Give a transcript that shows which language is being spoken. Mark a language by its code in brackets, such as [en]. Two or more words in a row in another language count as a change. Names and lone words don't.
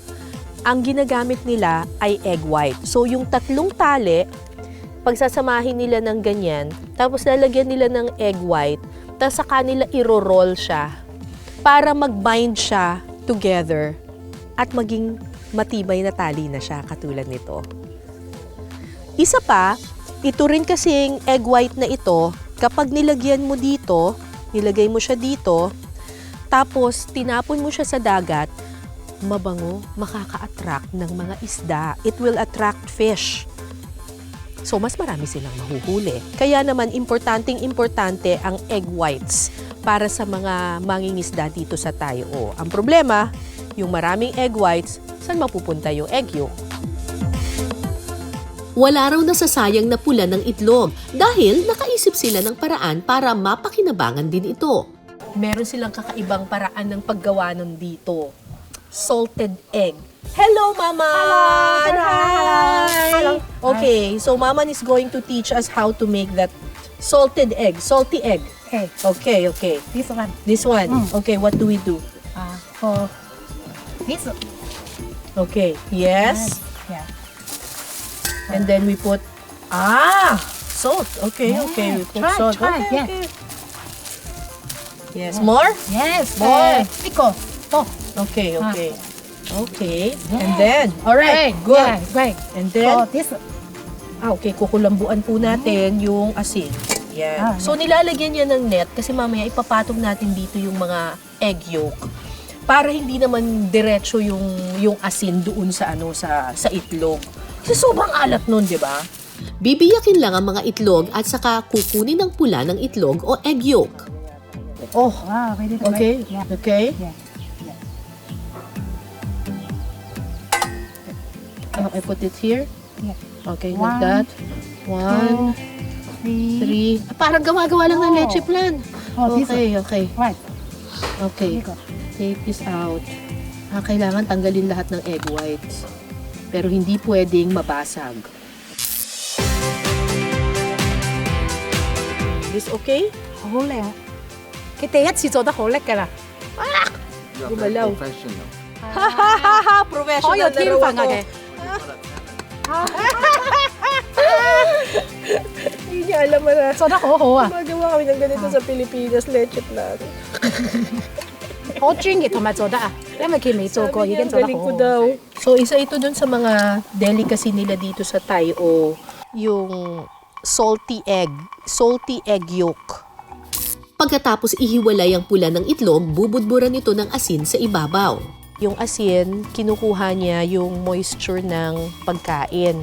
[tl] Ang ginagamit nila ay [en] egg white. [tl] So, yung 3 tali, pagsasamahin nila ng ganyan, tapos lalagyan nila ng [en] egg white, [tl] tapos sa kanila iro-roll siya para mag-bind siya together at maging matibay na tali na siya katulad nito. Isa pa, ito rin kasing [en] egg white [tl] na ito, kapag nilagyan mo dito, nilagay mo siya dito, tapos tinapon mo siya sa dagat, mabango, makaka-attract ng mga isda. [en] It will attract fish. So, [tl] mas marami silang mahuhuli. Kaya naman, importante ang [en] egg whites [tl] para sa mga mangingisda dito sa Tayo. Ang problema, yung maraming [en] egg whites, [tl] saan mapupunta yung [en] egg yolk? [tl] Wala raw nasasayang na pula ng itlog dahil nakaisip sila ng paraan para mapakinabangan din ito. Meron silang kakaibang paraan ng paggawa nun dito. [en] Salted egg. Hello, Mama! Hello! Hi! Hello! Okay, so Mama is going to teach us how to make that salted egg, salty egg. Okay, Okay. this one. This one. Okay, what do we do? For this. Okay, yes. Yeah. And then we put, salt. Okay. We put salt. Try. Okay, Yeah. okay. Yes, more? Yes. More. Pickle. Oh. Okay. Okay. Yeah. And then, all right, good. Yeah, great. And For then, this. [tl] okay, kukulambuan po natin yung asin. Yan. So, nilalagyan niya ng net kasi mamaya ipapatong natin dito yung mga [en] egg yolk [tl] para hindi naman diretso yung asin doon sa sa itlog. Kasi sobrang alat nun, di ba? Bibiyakin lang ang mga itlog at saka kukunin ang pula ng itlog o [en] egg yolk. Oh, Wow, very good. okay. Yeah. Okay. Yeah. I put it here. Yeah. Okay, like One, that. 1, 2, 3. 3. [tl] Parang gawa-gawa lang ng [en] Oh. [tl] leche plan. [en] Oh, this one. Okay. Right. Okay. Pickle. Take this out. [tl] Kailangan tanggalin lahat ng [en] egg whites. [tl] Pero hindi pwedeng mabasag. [en] This okay? [yue] 好靚。佢第一次做得好叻㗎啦。 [en] You're [tl] Gumalaw. [en] very professional. Professional [yue] 好有天分啊佢。 [tl] Hindi niya alam na. [yue] 做得好好啊， [tl] Magawa kami ng ganito sa Pilipinas, leche plan. [yue] 好專業同埋做得啊，因為佢未做過已經做得好好。 [tl] So, isa ito dun sa mga delicacy nila dito sa Tayo, yung [en] salty egg yolk. [tl] Pagkatapos ihiwalay ang pula ng itlog, bubudburan ito ng asin sa ibabaw. Yung asin, kinukuha niya yung moisture ng pagkain.